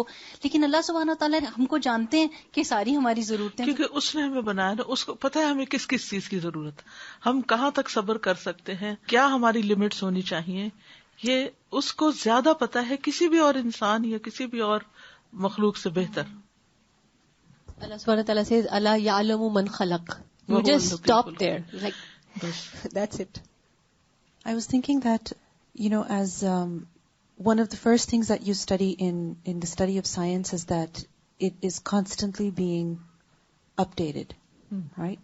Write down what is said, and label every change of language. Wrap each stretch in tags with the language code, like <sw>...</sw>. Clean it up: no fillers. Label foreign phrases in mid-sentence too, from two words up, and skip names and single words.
<ur>لیکن</ur> <ar>اللہ سبحانہ وتعالیٰ</ar> <ur>ہم کو جانتے ہیں کہ ساری ہماری ضرورتیں، کیونکہ اس نے ہمیں بنایا نا، اس کو پتہ ہے ہمیں کس کس چیز کی ضرورت ہے، ہم کہاں تک صبر کر سکتے ہیں، کیا ہماری لمٹس ہونی چاہیے، یہ اس کو زیادہ پتا ہے کسی بھی اور انسان یا کسی بھی اور مخلوق سے بہتر.</ur> <ar>الله سبحانه وتعالى says الله يعلم من خلق.</ar> <en>You just stop there. Like, that's it. I was thinking that, as one of the first things that you study in the study of science is that it is constantly being updated, right?</en>